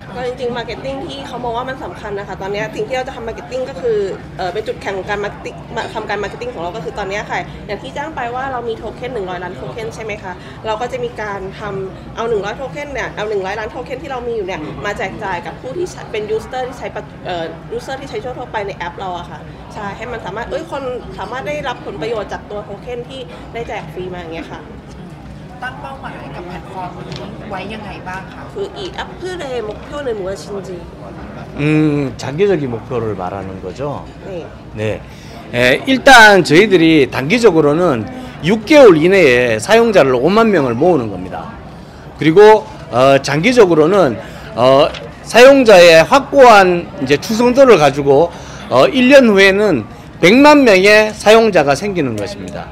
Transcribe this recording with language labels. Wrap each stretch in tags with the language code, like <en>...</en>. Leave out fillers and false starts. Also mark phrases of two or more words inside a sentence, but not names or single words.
<th>ก็จริงๆ marketing ที่เขามองว่ามันสำคัญนะคะตอนนี้สิ่งที่เราจะทำ marketing ก็คือเป็นจุดแข็งของการทำการ marketing ของเราก็คือตอนนี้ค่ะอย่างที่แจ้งไปว่าเรามีโทเค็น100ล้านโทเค็นใช่ไหมคะเราก็จะมีการทำเอา100โทเค็นเนี่ยเอา100ล้านโทเค็นที่เรามีอยู่เนี่ยมาแจกจ่ายกับผู้ที่เป็น user ที่ใช้user ที่ใช้ทั่วไปในแอปเราอะค่ะใช่ให้มันสามารถคนสามารถได้รับผลประโยชน์จากตัวโทเค็นที่ได้แจกฟรีมาอย่างเงี้ยค่ะ ตั้งเป้าหมายกับแพลตฟอร์มนี้ไว้ยังไงบ้างคะ</th> <ko>그 이 애플의 목표는 무엇인지 장기적인 목표를 말하는 거죠. 네. 네. 일단 저희들이 단기적으로는 6개월 이내에 사용자를 5만 명을 모으는 겁니다. 그리고 장기적으로는 사용자의 확고한 이제 추성도를 가지고 1년 후에는 100만 명의 사용자가 생기는 것입니다.</ko>